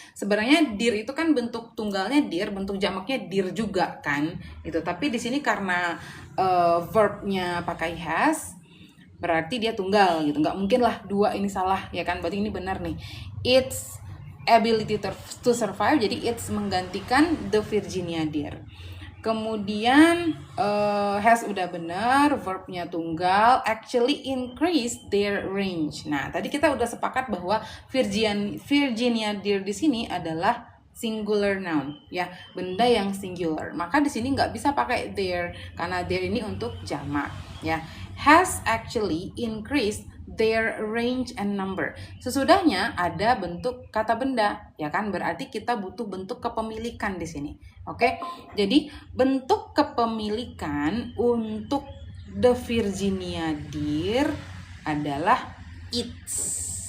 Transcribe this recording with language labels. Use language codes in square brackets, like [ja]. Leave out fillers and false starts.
[id] Sebenarnya deer itu kan bentuk tunggalnya deer, bentuk jamaknya deer juga kan? Itu. Tapi di sini karena verb-nya pakai has, berarti dia tunggal gitu. Nggak mungkin lah dua ini salah, ya kan? Berarti ini benar nih. [en] Its ability to survive, [id] jadi it's menggantikan the Virginia deer. Kemudian has udah benar, verbnya tunggal, [en] actually increase their range. [id] Nah, tadi kita udah sepakat bahwa Virginia deer di sini adalah singular noun, ya, benda yang singular. Maka di sini nggak bisa pakai their, karena their ini untuk jamak, ya. [en] Has actually increased their range and number. [id] Sesudahnya ada bentuk kata benda, ya kan? Berarti kita butuh bentuk kepemilikan di sini. Oke? Jadi bentuk kepemilikan untuk the Virginia deer adalah its.